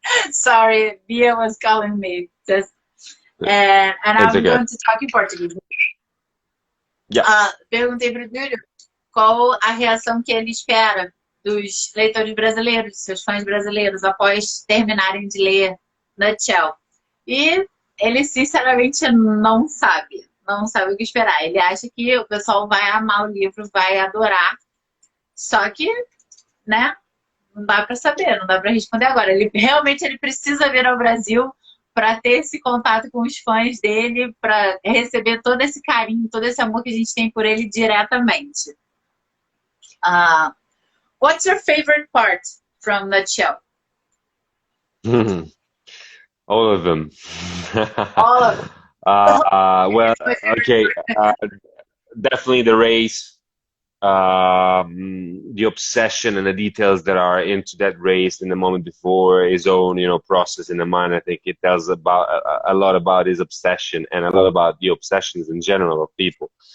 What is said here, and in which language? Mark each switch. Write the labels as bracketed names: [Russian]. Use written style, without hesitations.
[English] Sorry, Bia was calling me. And It's I'm okay. going to talk in Portuguese. Yeah. [Portuguese] Perguntei para o Júlio qual a reação que ele espera dos leitores brasileiros, seus fãs brasileiros, após terminarem de ler Nutshell. E ele, sinceramente, não sabe. não sabe o que esperar. Ele acha que o pessoal vai amar o livro, vai adorar. Só que, né, não dá para saber, não dá para responder agora. Ele precisa vir ao Brasil para ter esse contato com os fãs dele, para receber todo esse carinho, todo esse amor que a gente tem por ele diretamente. [English] What's your favorite part from the show? All of them. All of it. Well, okay, definitely the race, the obsession and the details that are into that race in the moment before his own, process in the mind. I think it tells about a lot about his obsession and a lot about the obsessions in general of people.